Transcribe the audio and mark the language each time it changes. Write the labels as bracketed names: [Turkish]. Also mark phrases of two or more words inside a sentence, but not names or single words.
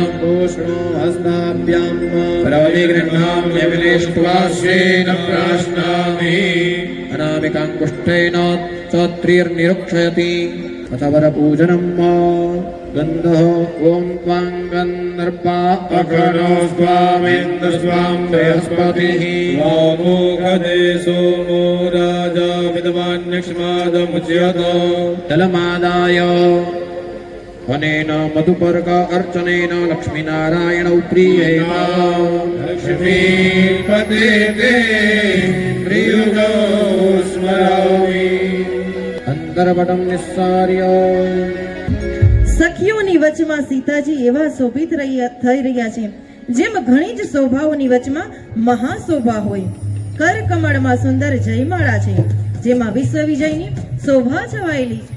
[Sanskrit] पूष्णो हस्ताभ्यां प्रतिगृह्णाम्य विनिष्ट्वा श्रेण प्राश्नामि अनामिकाङ्गुष्ठेन चत्रिर्निरुक्षयति अथ वरपूजनम् गन्धः ॐ त्वां गन्धर्वा अखरो स्वामिन्द्र स्वां बृहस्पतिः वामोघदे सोमो राजा विद्वान्यक्ष्मादमुच्यत जलमादाय अनेन मधुपर्क अर्चनेन लक्ष्मीनारायणौ प्रीयेत लक्ष्मीपते ते प्रियुगौ स्मरामि अंतर्वटं निस्सार्य [Gujarati] સખીઓની વચમાં સીતાજી એવા શોભિત થઈ રહ્યા છે જેમ ઘણી જ શોભાઓની વચમાં મહાશોભા હોય કરકમળમાં સુંદર જયમાળા છે જેમાં વિશ્વ વિજયની શોભા છવાયેલી